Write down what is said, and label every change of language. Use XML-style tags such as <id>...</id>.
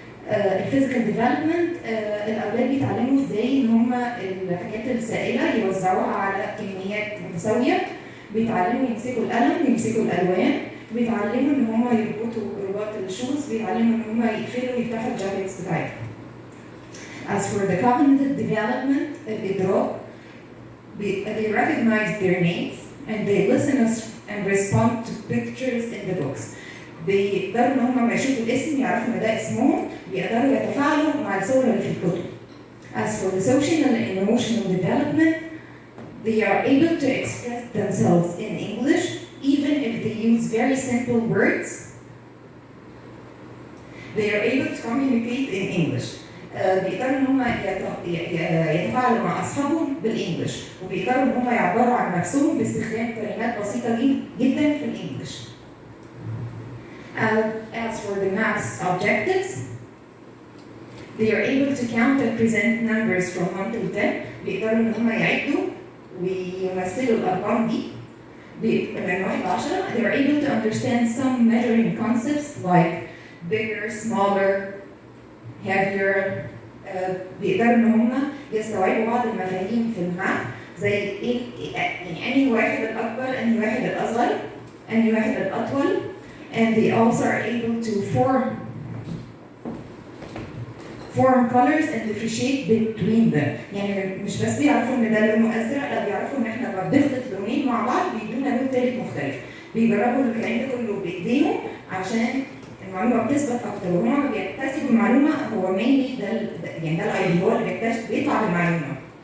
<ar>الفيزيكال ديفلوبمنت الاولاد بيتعلموا ازاي ان هم الحاجات السائله يوزعوها على كميات متساويه، بيتعلموا يمسكوا القلم، يمسكوا الالوان، بيتعلموا ان هم يربطوا رباط الشوز، بيتعلموا ان هم يقفلوا ويفتحوا الجاكيتس بتاعتهم.</ar> <en>As for the cognitive development, الإدراك, they recognize their names and they listen and respond to pictures in the books.</en> <ar>بيقدروا ان هم لما يشوفوا الاسم يعرفوا ان ده اسمهم، بيقدروا يتفاعلوا مع الصور اللي في الكتب.</ar> <en>As for the social and emotional development, they are able to express themselves in English even if they use very simple words. They are able to communicate in English.</en> <ar>بيقدروا ان هم يتفاعلوا مع اصحابهم بالانجلش، وبيقدروا ان هم يعبروا عن نفسهم باستخدام كلمات بسيطه جدا في الانجلش.</ar> <en>As for the maths objectives, they are able to count and present numbers from 1 to 10.</en> <ar>بيقدروا ان هم يعدوا ويمثلوا الارقام دي من 1 ل 10.</ar> <en>They are able to understand some measuring concepts like bigger, smaller, heavier.</en> <ar>بيقدروا ان هم يستوعبوا بعض المفاهيم في الماث زي يعني انهي واحد الاكبر، انهي واحد الاصغر، انهي واحد الاطول.</ar> <en>And they also are able to form colors and differentiate between them.</en> <ar>يعني مش بس بيعرفوا ان ده لونه ازرق، لا بيعرفوا ان احنا لما بنخلط لونين مع بعض بيدونا لون تالت مختلف. بيجربوا الكلام ده كله بايديهم عشان المعلومه بتثبت اكتر، وهما بيكتسبوا المعلومه هو mainly ده يعني ده الايدي هو اللي بيطلع بالمعلومه.</ar>